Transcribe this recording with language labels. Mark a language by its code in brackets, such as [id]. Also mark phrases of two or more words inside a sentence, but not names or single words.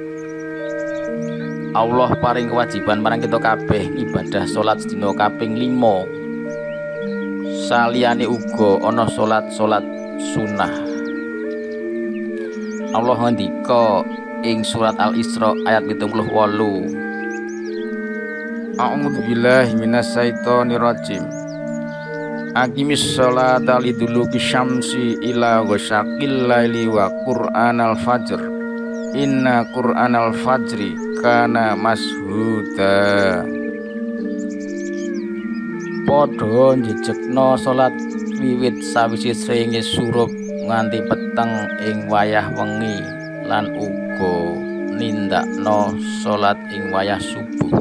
[jv] Allah paring kewajiban marang kita kabeh ibadah salat sedina kaping 5. Saliyane uga ana salat-salat sunah. Allah ngendika ing surat Al-Isra ayat 78. [ar] أعوذ بالله من الشيطان الرجيم. أقم الصلاة لدلوك الشمس إلى غسق الليل وقرآن الفجر. إن قرآن الفجر كان مشهودا. [jv] Padha njejegna salat wiwit sawise srengenge surup nganti peteng ing wayah wengi lan uga nindakna salat ing wayah subuh.